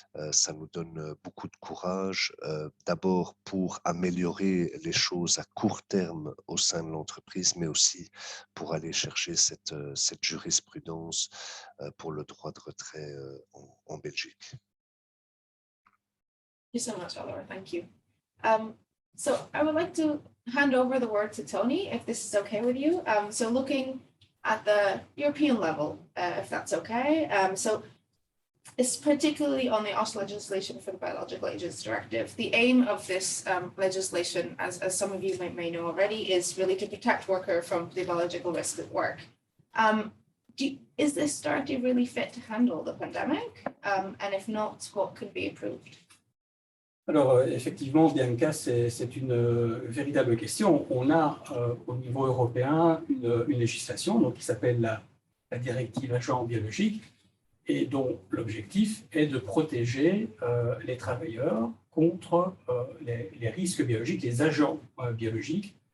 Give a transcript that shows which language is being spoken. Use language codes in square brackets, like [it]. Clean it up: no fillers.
[fr] Ça nous donne beaucoup de courage, d'abord pour améliorer les choses à court terme au sein de l'entreprise, mais aussi pour aller chercher cette jurisprudence pour le droit de retrait en Belgique. [en] Thank you so much, Oliver. Thank you. So I would like to hand over the word to Tony, if this is okay with you. So looking at the European level, if that's okay. So it's particularly on the OSH legislation for the Biological Ages Directive. The aim of this legislation, as some of you may know already, is really to protect workers from the biological risk at work. Is this directive really fit to handle the pandemic? And if not, what could be improved? [fr] Alors, effectivement, Bianca, c'est une véritable question. On a au niveau européen une législation donc, qui s'appelle la directive agents biologiques et dont l'objectif est de protéger les travailleurs contre les risques biologiques, les agents biologiques.